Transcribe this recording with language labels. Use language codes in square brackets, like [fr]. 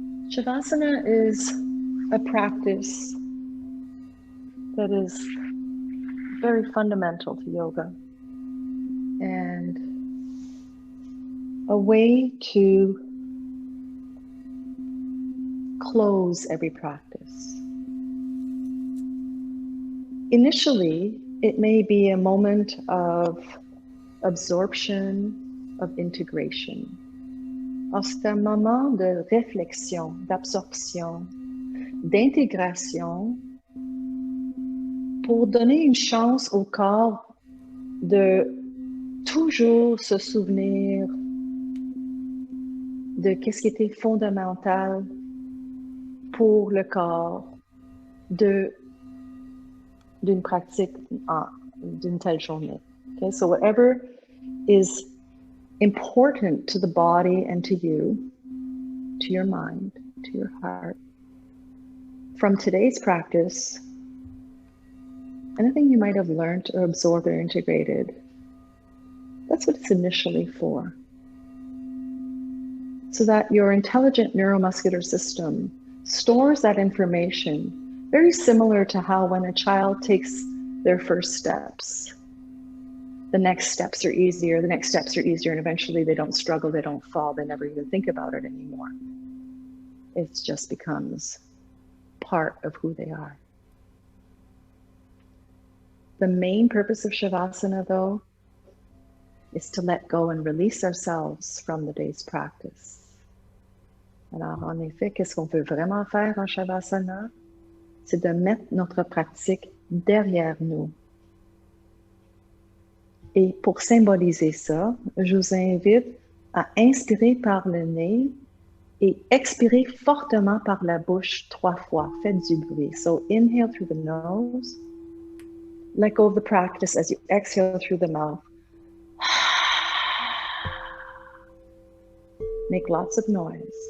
[en] Shavasana is a practice that is very fundamental to yoga and a way to close every practice. Initially, it may be a moment of absorption, of integration. [fr] C'est un moment de réflexion, d'absorption, d'intégration pour donner une chance au corps de toujours se souvenir de qu'est-ce qui était fondamental pour le corps d'une pratique d'une telle journée. [en] Okay, so whatever is important to the body and to you, to your mind, to your heart, from today's practice, anything you might have learned or absorbed or integrated, that's what it's initially for. So that your intelligent neuromuscular system stores that information, very similar to how when a child takes their first steps, the next steps are easier, and eventually they don't struggle, they don't fall, they never even think about it anymore. It just becomes part of who they are. The main purpose of Shavasana, though, is to let go and release ourselves from the day's practice. [fr] Alors, en effet, qu'est-ce qu'on peut vraiment faire en Shavasana? C'est de mettre notre pratique derrière nous. Et pour symboliser ça, je vous invite à inspirer par le nez et expirer fortement par la bouche 3 fois. Faites du bruit. [en] So inhale through the nose. Let go of the practice as you exhale through the mouth. Make lots of noise.